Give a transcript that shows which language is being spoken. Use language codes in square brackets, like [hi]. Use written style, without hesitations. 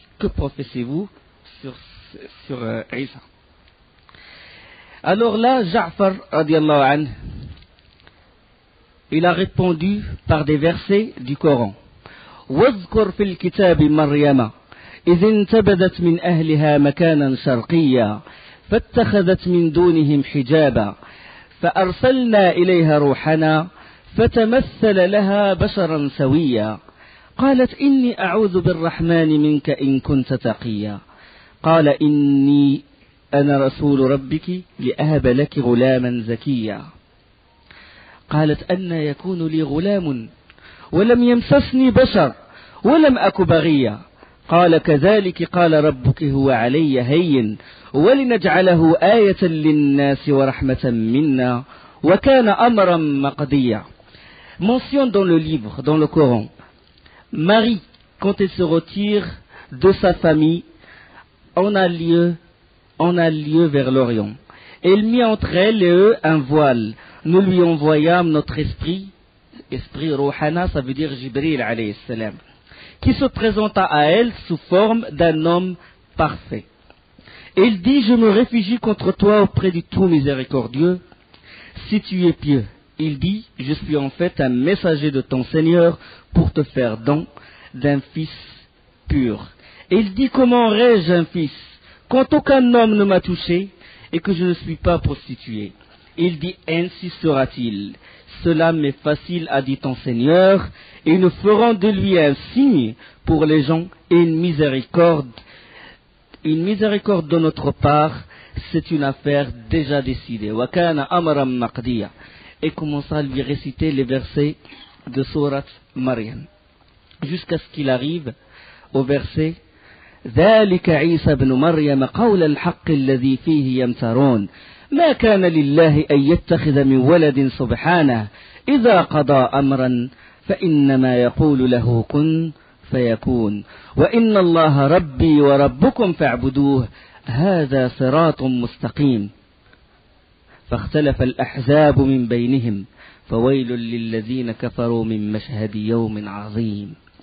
[fr] Que professez-vous sur Isa? Alors là, Ja'far radiyallahu anhu, il a répondu par des versets du Coran. [ar] واذكر في الكتاب مريم إذ انتبذت من أهلها مكانا شرقيا فاتخذت من دونهم حجابا فأرسلنا إليها روحنا فتمثل لها بشرا سويا قالت إني أعوذ بالرحمن منك إن كنت تقيا قال إني أنا رسول ربك لأهب لك غلاما زكيا قالت أن يكون لي غلام ولم يمسسني بشر ولم أك بغيا قال كذلك قال ربك هو علي هين ولنجعله آية للناس ورحمة منا وكان أمرا مقضيا. [fr] Mention dans le livre, dans le Coran, Marie, quand elle se retire de sa famille, on a lieu vers l'Orient. Elle mit entre elle et eux un voile. Nous lui envoyâmes notre esprit Rouhana, ça veut dire Jibril alayhi salam, qui se présenta à elle sous forme d'un homme parfait. Il dit: je me réfugie contre toi auprès du tout miséricordieux, si tu es pieux. Il dit: je suis en fait un messager de ton Seigneur pour te faire don d'un fils pur. Il dit: comment aurais-je un fils quand aucun homme ne m'a touché et que je ne suis pas prostitué? Il dit: ainsi sera-t-il. Cela m'est facile, a dit ton Seigneur, et nous ferons de lui un signe pour les gens et une miséricorde de notre part. C'est une affaire déjà décidée. [ar] Wa kana amran maqdiya. [fr] Et commença à lui réciter les versets de Sourate Maryam, jusqu'à ce qu'il arrive au verset: [ar] ذلك عيسى بن مريم قول الحق الذي فيه يمترون ما كان لله أن يتخذ من ولد سبحانه إذا قضى أمرا فإنما يقول له كن فيكون وإن الله ربي وربكم فاعبدوه هذا صراط مستقيم فاختلف الأحزاب من بينهم فويل للذين كفروا من مشهد يوم عظيم.